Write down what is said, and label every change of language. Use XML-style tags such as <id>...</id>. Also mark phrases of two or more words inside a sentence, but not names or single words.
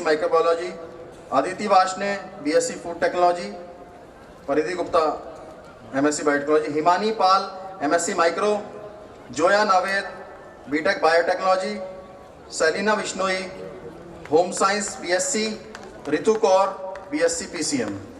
<en>Microbiology, Aditi Vashne BSc Food Technology, Paridhi Gupta MSc Biotechnology, Himani Pal MSc Micro, Joya Naved BTech Biotechnology, Selina Vishnoi Home Science BSc, Ritu Kaur BSc PCM।</en>